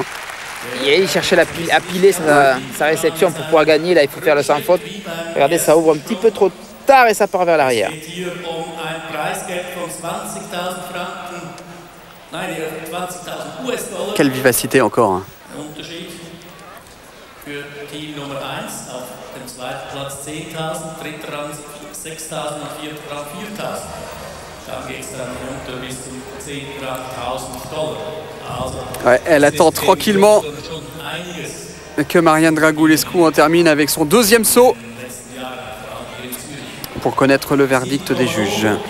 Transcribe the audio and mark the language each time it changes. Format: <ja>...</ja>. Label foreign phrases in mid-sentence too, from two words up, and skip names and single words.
<fr>Et il cherchait à piler sa réception pour pouvoir gagner. Là, il faut faire le sans faute. Regardez, ça ouvre un petit peu trop tard et ça part vers l'arrière. Quelle vivacité encore. Hein.</fr> <de>Zweiter Platz 10.000, dritter Rang 6.000 und vierter Rang 4.000. Dann geht es dann runter bis zum 10. Rang $1.000. Also,</de> <fr>ouais, elle attend tranquillement que Marian Dragulescu en termine avec son deuxième saut pour connaître le verdict des juges.</fr>